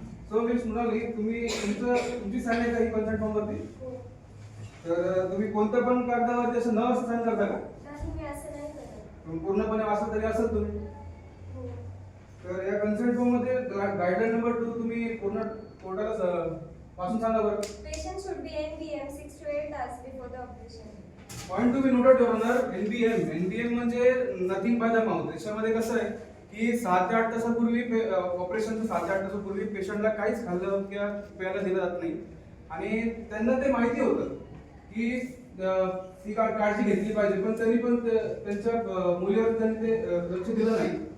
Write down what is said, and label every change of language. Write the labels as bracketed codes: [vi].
[mr] So miss Mrunali, तुमची sine आहे का ही कन्सर्ट फॉर्म वरती? तर तुम्ही कोणत्या पण कागदावरती असं न असं साईन करता का? नाही, मी असं नाही करत. पूर्णपणे असं तरी असेल तुम्ही. तर या कन्सर्ट फॉर्म मध्ये गाईडलाईन नंबर 2 तुम्ही पूर्ण कोर्टाला पासून सांगा बरं. [en] Patient should be NBM 6 to 8 hours before the operation. Point to be noted your honour. NBM म्हणजे nothing by the mouth. [mr] त्याच्यामध्ये कसं आहे की 7 ते 8 तासापूर्वी ऑपरेशनच्या 7 ते 8 तासापूर्वी पेशंटला काहीच खाल्लं किंवा प्यायला दिलं जात नाही. आणि त्यांना ते माहिती होतं की ती काळजी घेतली पाहिजे, पण त्यांनी पण त्यांच्या मुलीवर त्यांनी ते लक्ष दिलं नाही.